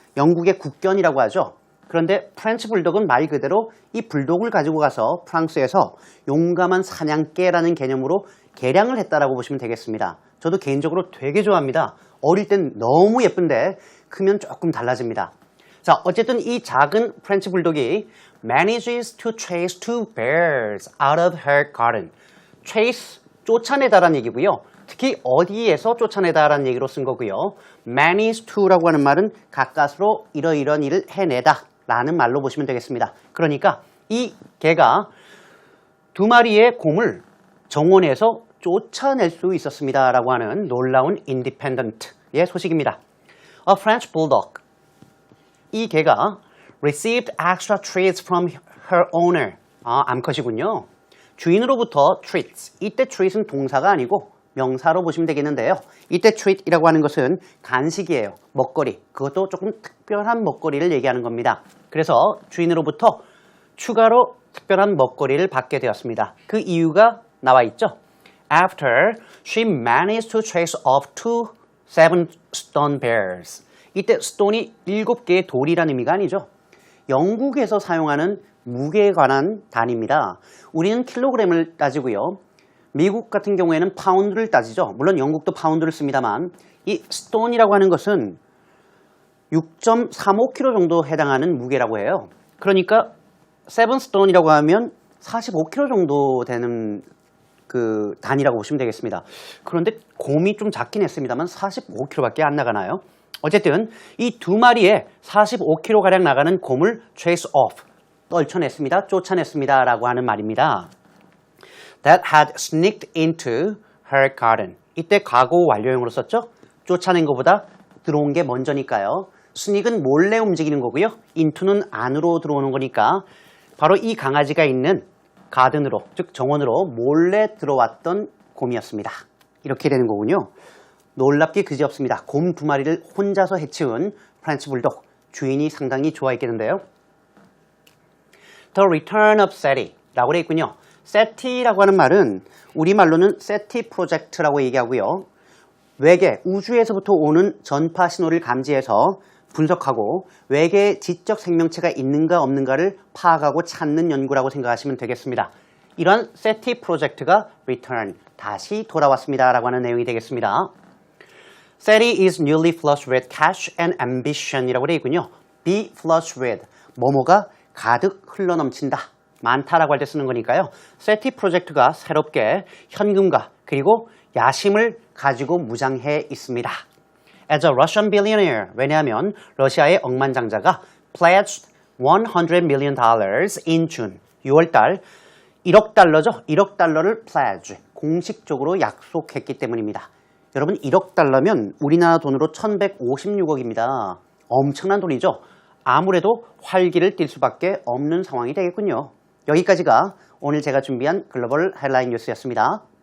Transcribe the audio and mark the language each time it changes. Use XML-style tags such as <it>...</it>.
<ko>영국의 국견이라고 하죠. 그런데 프렌치 불독은 말 그대로 이 불독을 가지고 가서 프랑스에서 용감한 사냥개라는 개념으로 개량을 했다라고 보시면 되겠습니다. 저도 개인적으로 되게 좋아합니다. 어릴 땐 너무 예쁜데 크면 조금 달라집니다. 자, 어쨌든 이 작은 프렌치 불독이</ko> <en>manages to chase two bears out of her garden.</en> <ko>chase, 쫓아내다라는 얘기고요. 특히 어디에서 쫓아내다라는 얘기로 쓴 거고요. manage to라고 하는 말은 가까스로 이러이러한 일을 해내다 라는 말로 보시면 되겠습니다. 그러니까 이 개가 두 마리의 곰을 정원에서 쫓아낼 수 있었습니다. 라고 하는 놀라운 independent의 소식입니다.</ko> <en>A French bulldog.</en> <ko>이 개가</ko> <en>received extra treats from her owner.</en> <ko>암컷이군요. 주인으로부터 treats. 이때 treat은 동사가 아니고 명사로 보시면 되겠는데요. 이때 treat이라고 하는 것은 간식이에요. 먹거리. 그것도 조금 특별한 먹거리를 얘기하는 겁니다. 그래서 주인으로부터 추가로 특별한 먹거리를 받게 되었습니다. 그 이유가 나와 있죠.</ko> <en>After she managed to chase off 7 stone bears.</en> <ko>이때 stone이 7개의 돌이라는 의미가 아니죠. 영국에서 사용하는 무게에 관한 단위입니다. 우리는 킬로그램을 따지고요. 미국 같은 경우에는 파운드를 따지죠. 물론 영국도 파운드를 씁니다만 이 스톤이라고 하는 것은 6.35kg 정도 해당하는 무게라고 해요. 그러니까 7스톤이라고 하면 45kg 정도 되는 그 단위라고 보시면 되겠습니다. 그런데 곰이 좀 작긴 했습니다만 45kg밖에 안 나가나요? 어쨌든 이 두 마리의 45kg가량 나가는 곰을 chase off, 떨쳐냈습니다. 쫓아냈습니다. 라고 하는 말입니다.</ko> <en>That had sneaked into her garden.</en> <ko>이때 과거 완료형으로 썼죠? 쫓아낸 것보다 들어온 게 먼저니까요. sneak은 몰래 움직이는 거고요. into는 안으로 들어오는 거니까 바로 이 강아지가 있는 가든으로, 즉 정원으로 몰래 들어왔던 곰이었습니다. 이렇게 되는 거군요. 놀랍게 그지없습니다. 곰 두 마리를 혼자서 해치운 프렌치 불독, 주인이 상당히 좋아했겠는데요.</ko> <en>The Return of SETI라고</en> <ko>되어 있군요. SETI라고 하는 말은 우리말로는 SETI 프로젝트라고 얘기하고요. 외계, 우주에서부터 오는 전파 신호를 감지해서 분석하고 외계에 지적 생명체가 있는가 없는가를 파악하고 찾는 연구라고 생각하시면 되겠습니다. 이런 SETI 프로젝트가 Return, 다시 돌아왔습니다 라고 하는 내용이 되겠습니다.</ko> <en>SETI is newly flushed with cash and ambition</en> <ko>이라고 되어 있군요. be flushed with, 뭐뭐가 가득 흘러넘친다, 많다라고 할 때 쓰는 거니까요. SETI 프로젝트가 새롭게 현금과 그리고 야심을 가지고 무장해 있습니다.</ko> <en>As a Russian billionaire,</en> <ko>왜냐하면 러시아의 억만장자가</ko> <en>pledged $100 million in June,</en> <ko>6월달 1억 달러죠. 1억 달러를 pledge, 공식적으로 약속했기 때문입니다. 여러분 1억 달러면 우리나라 돈으로 1156억입니다. 엄청난 돈이죠. 아무래도 활기를 띨 수밖에 없는 상황이 되겠군요. 여기까지가 오늘 제가 준비한 글로벌 헤드라인 뉴스였습니다.</ko>